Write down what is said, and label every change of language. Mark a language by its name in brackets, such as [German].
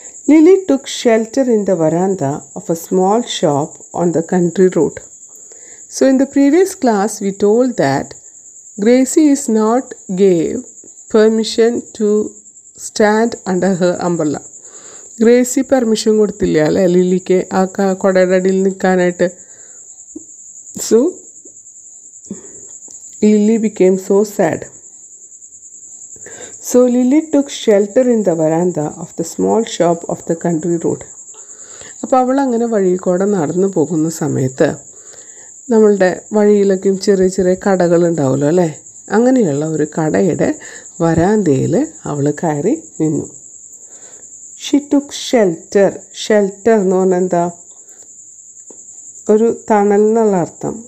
[English] Lily took shelter in the veranda of a small shop on the country road. So in the previous class, we told that Gracie is not gave permission to stand under her umbrella. [Malayalam] Gracy permission കൊടുത്തില്ല അല്ലേ ലില്ലിക്ക് ആ കൊടയുടെ അടിയിൽ നിൽക്കാനായിട്ട്. [English] So Lily became so sad. So Lily took shelter in the veranda of the small shop of the country road. [Malayalam] അപ്പോൾ അവൾ അങ്ങനെ വഴിയിൽ കൂടെ നടന്നു പോകുന്ന സമയത്ത് നമ്മളുടെ വഴിയിലൊക്കെയും ചെറിയ ചെറിയ കടകളുണ്ടാവുമല്ലോ അല്ലേ, അങ്ങനെയുള്ള ഒരു കടയുടെ വരാന്തയിൽ അവൾ കയറി നിന്നു. [English] She took shelter. [Malayalam] ഷെൽട്ടർ എന്ന് പറഞ്ഞാൽ എന്താ, ഒരു തണൽ എന്നുള്ള അർത്ഥം.